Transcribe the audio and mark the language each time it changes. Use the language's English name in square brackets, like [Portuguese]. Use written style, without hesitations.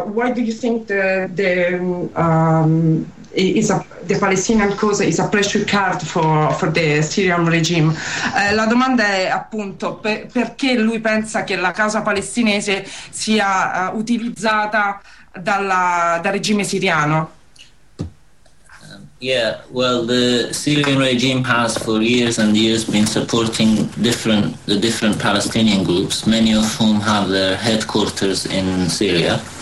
[English] Why do you think the Palestinian cause is a pressure card for the Syrian regime? [Italian] La domanda è appunto perché lui pensa che la causa palestinese sia utilizzata dal regime siriano? [English] Yeah, well, the Syrian regime has for years and years been supporting the different Palestinian groups, many of whom have their headquarters in Syria.